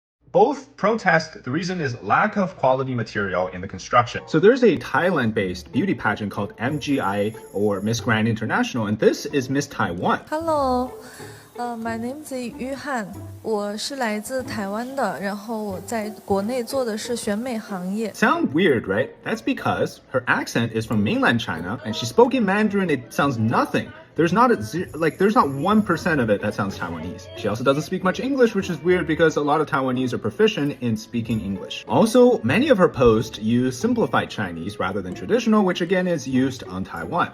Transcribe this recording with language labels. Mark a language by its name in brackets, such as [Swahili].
[English] Both protest, the reason is lack of quality material in the construction. So there's a Thailand-based beauty pageant called MGI or Miss Grand International, and this is Miss Taiwan. Hello. My name is [Chinese] 约翰，我是来自台湾的，然后我在国内做的是选美行业。 [English] Sound weird, right? That's because her accent is from mainland China, and she spoke in Mandarin. It sounds nothing. There's not there's not 1% of it that sounds Taiwanese. She also doesn't speak much English, which is weird because a lot of Taiwanese are proficient in speaking English. Also, many of her posts use simplified Chinese rather than traditional, which again is used on Taiwan.